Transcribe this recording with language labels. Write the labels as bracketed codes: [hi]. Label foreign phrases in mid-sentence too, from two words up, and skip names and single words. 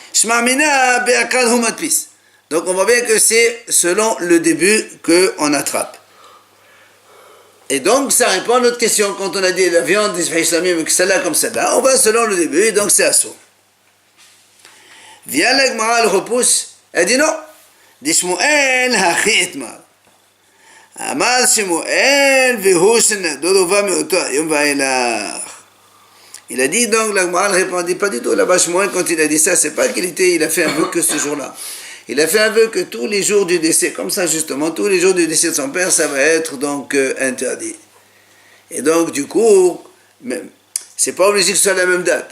[fr] Donc on voit bien que c'est selon le début qu'on attrape. Et donc ça répond à notre question. Quand on a dit la viande, que celle-là comme celle-là, on va selon le début, et donc c'est assaut. Vient la Gemara, elle repousse, elle dit non. [he] דשמואל הכי אתמר. אמר שמואל והוא שנדור הובא מאותו היום ואילך. [fr] Il a dit donc, la Gemara ne répondit pas du tout. Là-bas, Shmuel, quand il a dit ça, c'est pas il a fait un vœu que ce jour-là. Il a fait un vœu que tous les jours du décès, comme ça justement, tous les jours du décès de son père, ça va être donc interdit. Et donc, du coup, C'est pas obligé que ce soit la même date.